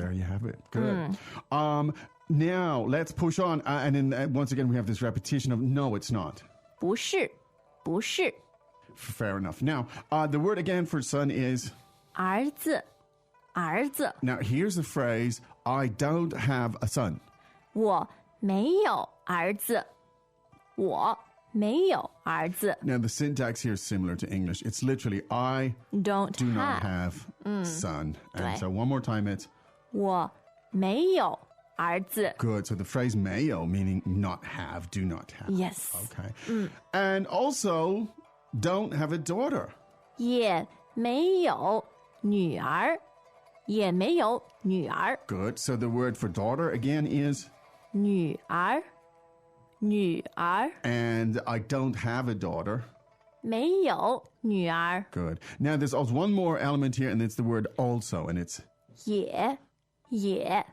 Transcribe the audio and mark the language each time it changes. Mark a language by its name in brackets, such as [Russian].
[English] There you have it. Good. Now, let's push on. And then once again, we have this repetition of no, it's not. [Chinese] 不是，不是， [English] Fair enough. Now, the word again for son is... [Chinese] 儿子，儿子， [English] Now, here's the phrase, I don't have a son. [Chinese] 我没有儿子，我没有儿子 [English] Now, the syntax here is similar to English. It's literally, I ，don't do not have， have son. And [Chinese] 对。 [English] so one more time, it's [Chinese] 我没有儿子 [English] good. So the phrase 没有 meaning not have, do not have. ，yes， Okay. And also, don't have a daughter. [Chinese] 也没有女儿，也没有女儿， [English] Good. So the word for daughter again is, [Chinese] 女儿，女儿， [English] and I don't have a daughter. [Chinese] 没有女儿， [English] Good. Now there's also one more element here, and it's the word also, and it's [Chinese] 也